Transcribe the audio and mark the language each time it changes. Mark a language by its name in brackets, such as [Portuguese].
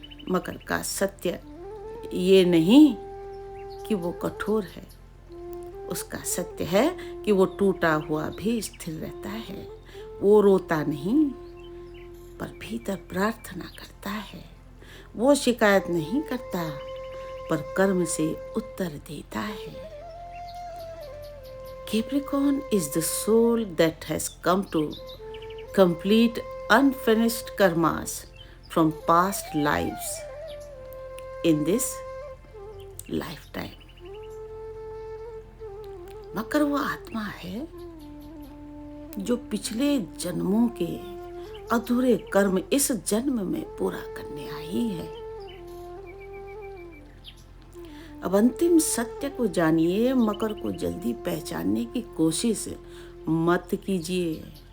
[Hindi] मकर का सत्य ये नहीं कि वो कठोर है, उसका सत्य है कि वो टूटा हुआ भी स्थिर रहता है। वो रोता नहीं पर भीतर प्रार्थना करता है। वो शिकायत नहीं करता पर कर्म से उत्तर देता है। [English] Capricorn is the soul that has come to complete unfinished karmas from past lives in this lifetime. [Hindi] मकर वो आत्मा है जो पिछले जन्मों के अधूरे कर्म इस जन्म में पूरा करने आई है। अब अंतिम सत्य को जानिए। मकर को जल्दी पहचानने की कोशिश मत कीजिए।